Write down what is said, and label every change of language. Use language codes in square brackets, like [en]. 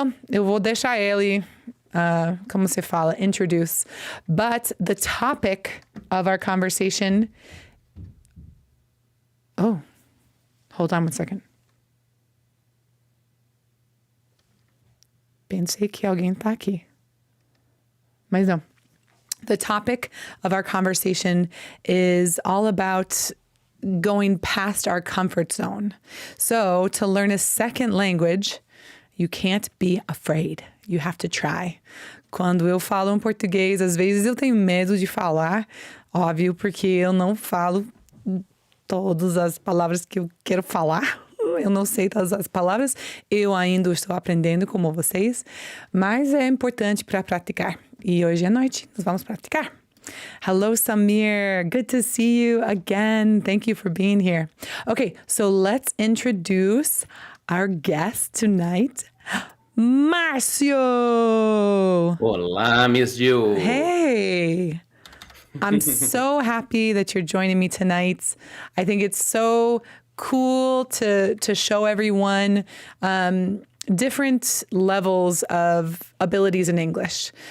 [pt] Eu vou deixar ele, como se fala, introduce. [en] But the topic of our conversation... Oh, hold on one second. [pt] Pensei que alguém tá aqui. Mas não. [en] The topic of our conversation is all about going past our comfort zone. So, to learn a second language, you can't be afraid. You have to try. [pt] Quando eu falo em português, às vezes eu tenho medo de falar, óbvio, porque eu não falo todas as palavras que eu quero falar. Eu não sei todas as palavras, eu ainda estou aprendendo como vocês, mas é importante para praticar. E hoje à noite nós vamos praticar. [en] Hello, Samir. Good to see you again. Thank you for being here. Okay, so let's introduce our guest tonight, Márcio. [pt] Olá, MissJill. [en] Hey. I'm so happy that you're joining me tonight. I think it's so cool to show everyone different levels of abilities in English.